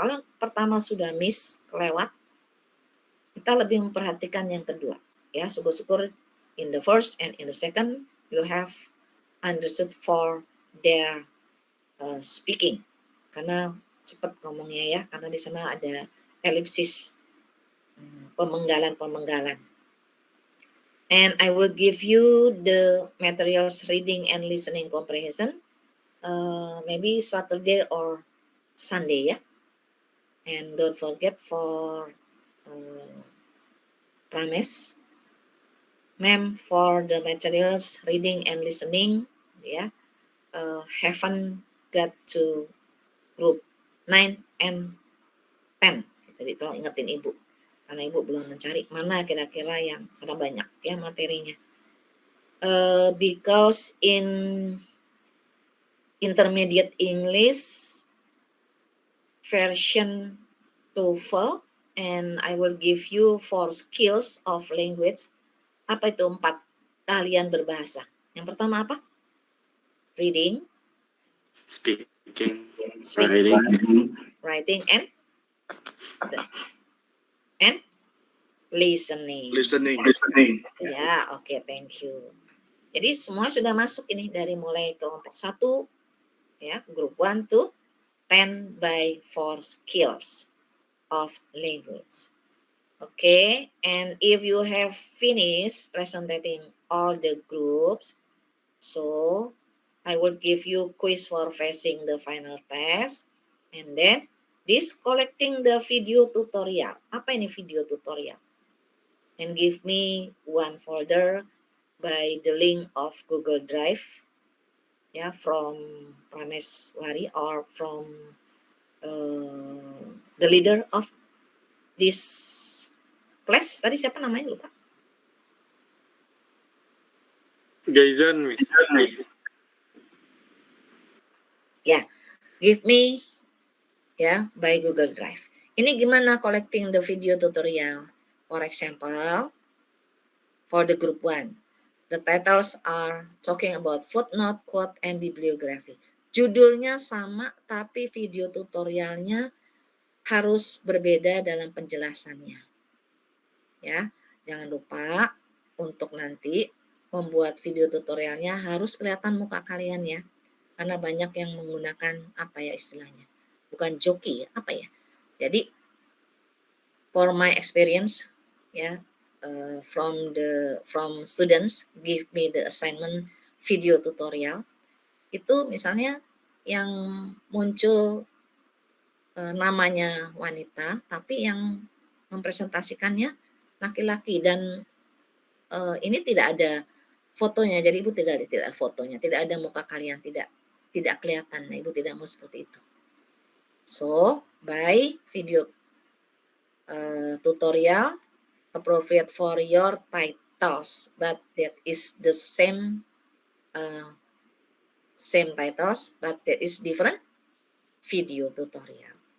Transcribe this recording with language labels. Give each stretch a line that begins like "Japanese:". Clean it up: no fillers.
Indonesian: Kalau yang pertama sudah miss, kelewat, kita lebih memperhatikan yang kedua. Ya, syukur-syukur
English: in the first and in the second, you have understood for their speaking.
Indonesian: Karena cepat ngomongnya ya, karena di sana ada elipsis, pemenggalan.
English: And I will give you the materials reading and listening comprehension, maybe Saturday or Sunday ya. And don't forget for Prames, ma'am, for the materials reading and listening ya, haven't got to group 9 and 10.
Indonesian: Jadi tolong ingetin Ibu. Karena Ibu belum mencari mana kira-kira yang, karena banyak ya materinya.
English: Because in intermediate English version TOEFL, and I will give you 4 skills of language.
Indonesian: Apa itu 4 keahlian berbahasa? Yang pertama apa? Reading,
English: Speaking, writing, and listening. Ya, oke, thank you.
Indonesian: Jadi semua sudah masuk ini dari mulai kelompok 1 ya,
English: group 1 to 10 by 4 skills of language. Okay, and if you have finished presenting all the groups, so I will give you quiz for facing the final test, and then this collecting the video tutorial.
Indonesian: Apa ini video tutorial?
English: And give me 1 folder by the link of Google Drive, ya, from Prameswari or from the leader of this class.
Indonesian: Tadi siapa namanya, lupa?
English: Gaizan, Miss. Ya, give me ya by Google Drive.
Indonesian: Ini gimana
English: collecting the video tutorial? For example, for the group 1, the titles are talking about footnote, quote, and bibliography.
Indonesian: Judulnya sama, tapi video tutorialnya harus berbeda dalam penjelasannya. Ya, jangan lupa untuk nanti membuat video tutorialnya harus kelihatan muka kalian ya. Karena banyak yang menggunakan apa ya istilahnya? Bukan joki, apa ya? Jadi
English: for my experience ya, from students give me the assignment video tutorial,
Indonesian: itu misalnya yang muncul namanya wanita tapi yang mempresentasikannya laki-laki, dan ini tidak ada fotonya, jadi Ibu tidak ada fotonya, tidak ada muka kalian, tidak kelihatan. Nah, Ibu tidak mau seperti itu.
English: So by video tutorial appropriate for your titles, but that is the same titles, but that is different video tutorial.